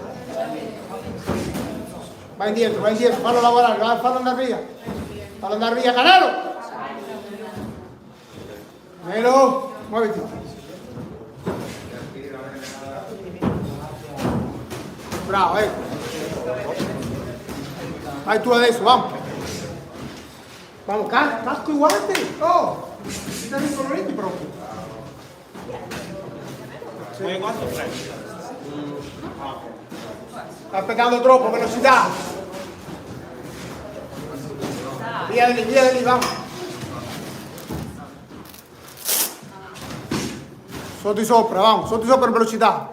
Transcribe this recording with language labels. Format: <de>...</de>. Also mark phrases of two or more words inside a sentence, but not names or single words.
<it>Vai indietro, fallo lavorare, fallo andare via. Fallo andare via, Canelo. Canelo, muoviti. Bravo, ecco. Vai tu adesso,</it> <es>vamos. Vamos, casco y guante.</es> <it>Oh, están incoloriti proprio. Quanto prendi? Sta pegando troppo, velocità. Via di lì, vamos. Sotto di sopra, vamos, sotto di sopra in velocità.</it>